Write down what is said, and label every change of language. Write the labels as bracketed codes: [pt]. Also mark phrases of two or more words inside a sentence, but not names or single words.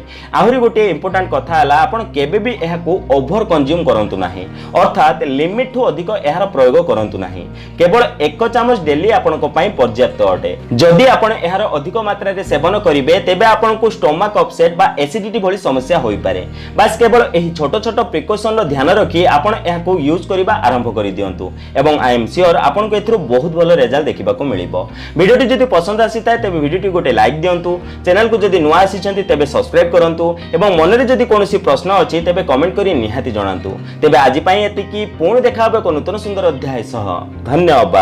[or] ଆହୁରି ଗୋଟେ ଇମ୍ପର୍ଟାଣ୍ଟ କଥା ହେଲା ଆପଣ କେବେ ଭି ଏହାକୁ [en] over consume [or] କରନ୍ତୁ ନାହିଁ ଅର୍ଥାତ ଲିମିଟ ଠୁ ଅଧିକ ଏହାର ପ୍ରୟୋଗ କରନ୍ତୁ ନାହିଁ। କେବଳ 1 ଚାମଚ ଡେଲି ଆପଣଙ୍କୁ ପାଇଁ ପର୍ଯ୍ୟାପ୍ତ ଅଟେ। ଯଦି ଆପଣ ଏହାର ଅଧିକ ମାତ୍ରା ରେ ସେବନ କରିବେ ତେବେ ଆପଣଙ୍କୁ [en] stomach upset [or] ବା ଏସିଡିଟି ଭଳି ସମସ୍ୟା ହୋଇ ପାରେ। ବସ କେବଳ ଏହି ଛୋଟ ଛୋଟ ପ୍ରିକଅସନ ର ଧ୍ୟାନ ରଖି ଆପଣ ଏହାକୁ ୟୁଜ କରିବା ଆରମ୍ଭ କରି ଦିଅନ୍ତୁ ଏବଂ [en] I am sure [or] ଆପଣଙ୍କୁ ଏଥିରୁ ବହୁତ ଭଲ ରିଜଲ୍ଟ ଦେଖିବା କୁ ମିଳିବ। ଭିଡିଓଟି ଯଦି ପସନ୍ଦ ଆସିଥିଲା ତେବେ ଭିଡିଓଟି ଗୋଟେ ଲାଇକ ଦିଅନ୍ତୁ। ଚ୍ୟାନେଲ କୁ ଯଦି ନୂଆ ଆସିଛନ୍ତି ତେବେ ସବସ୍କ୍ରାଇବ କରନ୍ତୁ ଏବଂ ମନ ରେ ଯଦି କୌଣସି ପ୍ରଶ୍ନ ଅଛି ତେବେ କମେଣ୍ଟ କରି ନିଶ୍ଚିତ ଜଣାନ୍ତୁ। ତେବେ ଆଜି ପାଇଁ ଏତିକି ପୁଣି ଦେଖା ହେବ କୁ ନୂତନ ସୁନ୍ଦର ଅଧ୍ୟାୟ ସହ।